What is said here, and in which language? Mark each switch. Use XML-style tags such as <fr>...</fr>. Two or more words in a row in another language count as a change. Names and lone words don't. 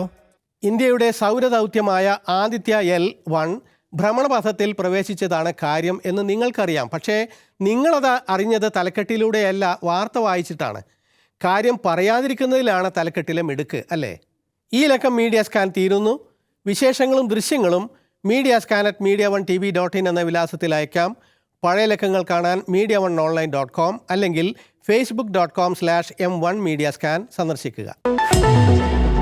<ml>ഇന്ത്യയുടെ സൗരദൗത്യമായ ആദിത്യ L1 ഭ്രമണപഥത്തിൽ പ്രവേശിച്ചതാണ് കാര്യം എന്ന് നിങ്ങൾക്കറിയാം. പക്ഷേ നിങ്ങളത് അറിഞ്ഞത് തലക്കെട്ടിലൂടെയല്ല, വാർത്ത വായിച്ചിട്ടാണ്. കാര്യം പറയാതിരിക്കുന്നതിലാണ് തലക്കെട്ടിലെ മിടുക്ക്, അല്ലേ? ഈ ലക്കം മീഡിയ സ്കാൻ തീരുന്നു. വിശേഷങ്ങളും ദൃശ്യങ്ങളും media@media1tv.in എന്ന വിലാസത്തിൽ അയക്കാം. പഴയ ലക്കങ്ങൾ കാണാൻ media1online.com അല്ലെങ്കിൽ facebook.com/m1mediascan സന്ദർശിക്കുക.</ml>